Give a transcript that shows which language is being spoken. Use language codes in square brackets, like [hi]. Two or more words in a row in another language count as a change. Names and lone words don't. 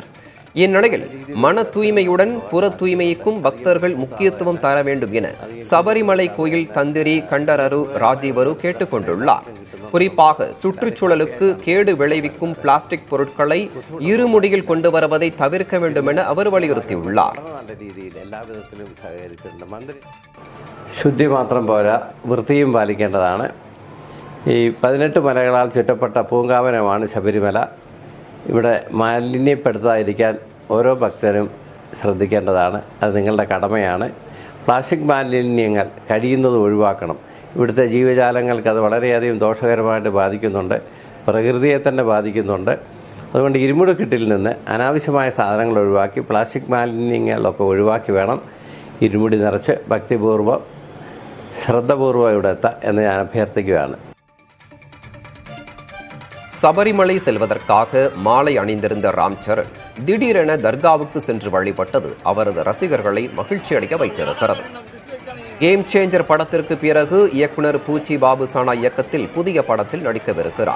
[ta] இந்நிலையில் மன தூய்மையுடன் புற தூய்மைக்கும் பக்தர்கள் முக்கியத்துவம் தர வேண்டும் என சபரிமலை கோயில் தந்திரி கண்டரரு ராஜீவரு கேட்டுக்கொண்டுள்ளார். குறிப்பாக சுற்றுச்சூழலுக்கு கேடு விளைவிக்கும் பிளாஸ்டிக் பொருட்களை இருமுடியில் கொண்டு வருவதை தவிர்க்க வேண்டும் என அவர் വലിയുறுത്തിயுள்ளார். [ml] ശുദ്ധി മാത്രം പോരാ, വൃത്തിയും പാലിക്കേണ്ടതാണ്. ഈ 18 മലകളാൽ ചുറ്റപ്പെട്ട പൂങ്കാവനമാണ് ശബരിമല. ഇവിടെ മാലിന്യപ്പെടുത്താതിരിക്കാൻ ഓരോ ഭക്തരും ശ്രദ്ധിക്കേണ്ടതാണ്. അത് നിങ്ങളുടെ കടമയാണ്. പ്ലാസ്റ്റിക് മാലിന്യങ്ങൾ കഴിയുന്നത് ഒഴിവാക്കണം. ഇവിടുത്തെ ജീവജാലങ്ങൾക്ക് അത് വളരെയധികം ദോഷകരമായിട്ട് ബാധിക്കുന്നുണ്ട്. പ്രകൃതിയെ തന്നെ ബാധിക്കുന്നുണ്ട്. അതുകൊണ്ട് ഇരുമുടിക്കെട്ടിൽ നിന്ന് അനാവശ്യമായ സാധനങ്ങൾ ഒഴിവാക്കി പ്ലാസ്റ്റിക് മാലിന്യങ്ങളൊക്കെ ഒഴിവാക്കി വേണം ഇരുമുടി നിറച്ച് ഭക്തിപൂർവ്വം ശ്രദ്ധപൂർവ്വം ഇവിടെ എത്താം എന്ന് ഞാൻ അഭ്യർത്ഥിക്കുകയാണ്. [ta] சபரிமலை செல்வதற்காக மாலை அணிந்திருந்த ராம் சரண் திடீரென தர்காவுக்கு சென்று வழிபட்டது அவரது ரசிகர்களை மகிழ்ச்சியடைய வைத்திருக்கிறது. கேம் சேஞ்சர் படத்திற்கு பிறகு இயக்குனர் பூச்சி பாபுசானா இயக்கத்தில் புதிய படத்தில் நடிக்கவிருக்கிறார்.